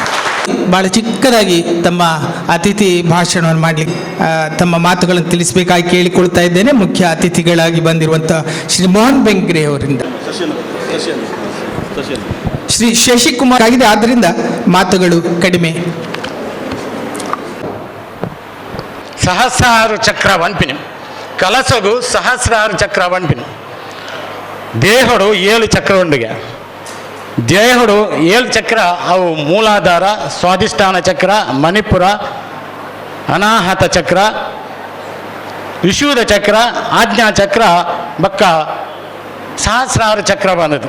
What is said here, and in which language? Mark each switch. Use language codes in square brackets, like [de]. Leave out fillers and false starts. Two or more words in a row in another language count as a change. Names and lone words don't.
[kn] ಭಾಳ ಚಿಕ್ಕದಾಗಿ ತಮ್ಮ ಅತಿಥಿ ಭಾಷಣವನ್ನು ಮಾಡಲಿಕ್ಕೆ ತಮ್ಮ ಮಾತುಗಳನ್ನು ತಿಳಿಸಬೇಕಾಗಿ ಕೇಳಿಕೊಳ್ತಾ ಇದ್ದೇನೆ. ಮುಖ್ಯ ಅತಿಥಿಗಳಾಗಿ ಬಂದಿರುವಂಥ ಶ್ರೀ ಮೋಹನ್ ಬೆಂಗ್ರೆ ಅವರಿಂದ ಶ್ರೀ ಶಶಿಕುಮಾರ್ ಆಗಿದೆ, ಆದ್ದರಿಂದ ಮಾತುಗಳು ಕಡಿಮೆ. [tcy] ಸಹಸ್ರಾರು ಚಕ್ರ ವನ್ಪಿನ ಕಲಸಗು ಸಹಸ್ರಾರು ಚಕ್ರ ವನ್ಪಿನ ದೇಹಡು 7 ಚಕ್ರ ಉಂಡಿಗೆ. ದೇಹಡು 7 ಚಕ್ರ ಅವು ಮೂಲಾಧಾರ, ಸ್ವಾಧಿಷ್ಠಾನ ಚಕ್ರ, ಮಣಿಪುರ, ಅನಾಹತ ಚಕ್ರ, ವಿಶುದ್ಧ ಚಕ್ರ, ಆಜ್ಞಾ ಚಕ್ರ ಬಕ್ಕ ಸಹಸ್ರಾರು ಚಕ್ರ ಬಂದದ್ದು.